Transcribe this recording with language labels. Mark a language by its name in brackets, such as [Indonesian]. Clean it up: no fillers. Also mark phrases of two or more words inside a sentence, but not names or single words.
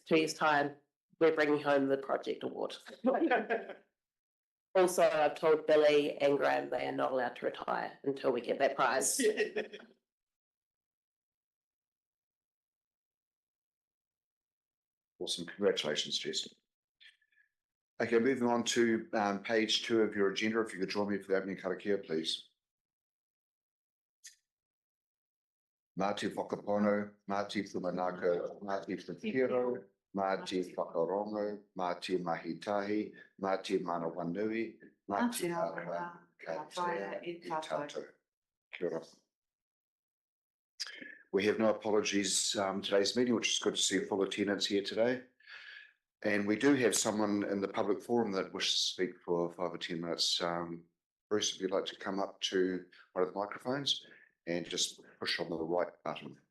[English] 2 years' time, we're bringing home the project award. Also, I've told Billy and Graham they are not allowed to retire until we get that prize. Awesome. Congratulations, Jess. Okay, moving on to page 2 of your agenda. If you could join me for the opening karakia, please. [Māori] Mā te whakapono, mā te whumanako, mā te whakiro, mā te whakarongo, mā te mahitahi, mā te mana wanui, mā te aroha, ka taia e tātou. Kia ora. [English] We have no apologies today's meeting, which is good to see full attendance here today. And we do have someone in the public forum that wishes to speak for 5 or 10 minutes. Bruce, if you'd like to come up to one of the microphones and just push on the right button.